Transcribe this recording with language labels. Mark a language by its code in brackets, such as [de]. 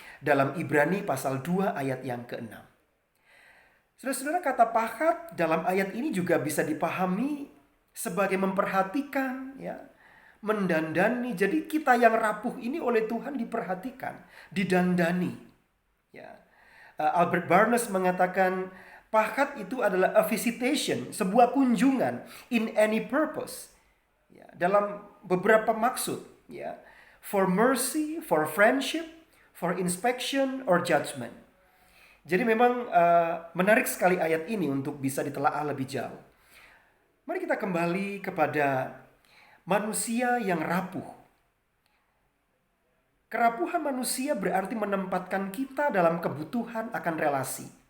[id] Dalam Ibrani pasal 2 ayat yang ke-6. Saudara-saudara, kata pahat dalam ayat ini juga bisa dipahami sebagai memperhatikan, ya, mendandani. Jadi kita yang rapuh ini oleh Tuhan diperhatikan, didandani. Ya. Albert Barnes mengatakan pahat itu adalah [en] a visitation, [id] sebuah kunjungan [en] in any purpose. [id] Ya, dalam beberapa maksud, ya. [en] For mercy, for friendship, for inspection or judgment. [id] Jadi memang menarik sekali ayat ini untuk bisa ditelaah lebih jauh. Mari kita kembali kepada manusia yang rapuh. Kerapuhan manusia berarti menempatkan kita dalam kebutuhan akan relasi.